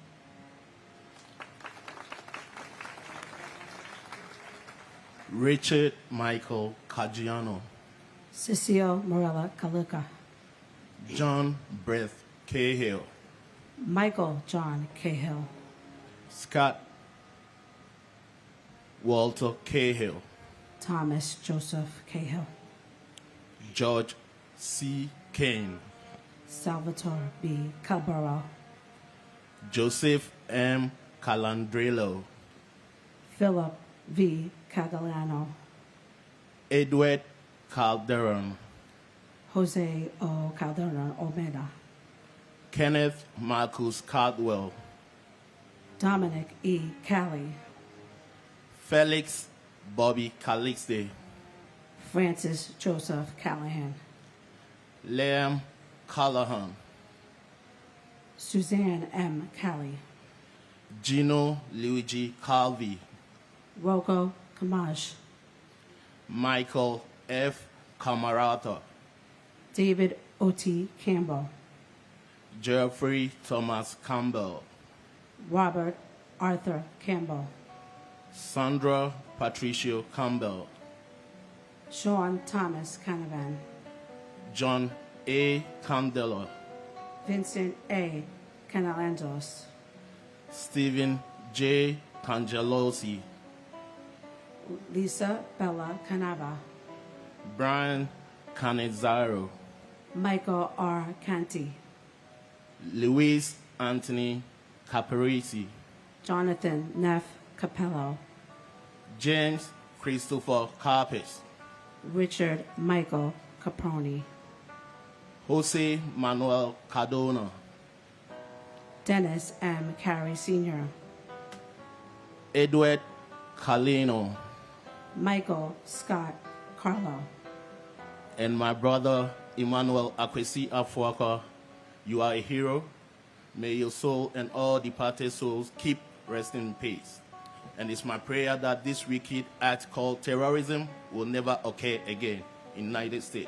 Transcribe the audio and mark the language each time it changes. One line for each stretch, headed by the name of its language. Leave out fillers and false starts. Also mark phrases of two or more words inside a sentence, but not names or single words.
English: Richard Michael Caggiano, Cecile Morella Kaluka, John Brett Cahill, Michael John Cahill, Scott Walter Cahill, Thomas Joseph Cahill, George C. Kane, Salvatore B. Cabral, Joseph M. Calandrello, Philip V. Catalano, Edward Calderon, Jose O. Calderon Omeda, Kenneth Marcus Caldwell, Dominic E. Cali, Felix Bobby Calixte, Francis Joseph Callahan, Liam Callahan, Suzanne M. Cali, Gino Luigi Calvi, Rocco Camash, Michael F. Camarata, David O.T. Campbell, Jeffrey Thomas Campbell, Robert Arthur Campbell, Sandra Patricio Campbell, Sean Thomas Canavan, John A. Candela, Vincent A. Canalanzos, Stephen J. Cangelosi, Lisa Bella Canava, Brian Canizaro, Michael R. Canty, Luis Anthony Caparisi, Jonathan Neff Capello, James Christopher Carpes, Richard Michael Caproni, Jose Manuel Cardona, Dennis M. Carey Sr., Edward Calino, Michael Scott Carlo, and my brother Emmanuel Akwesi Afuaka. You are a hero. May your soul and all departed souls keep resting in peace. And it's my prayer that this wicked act called terrorism will never occur again in the United States.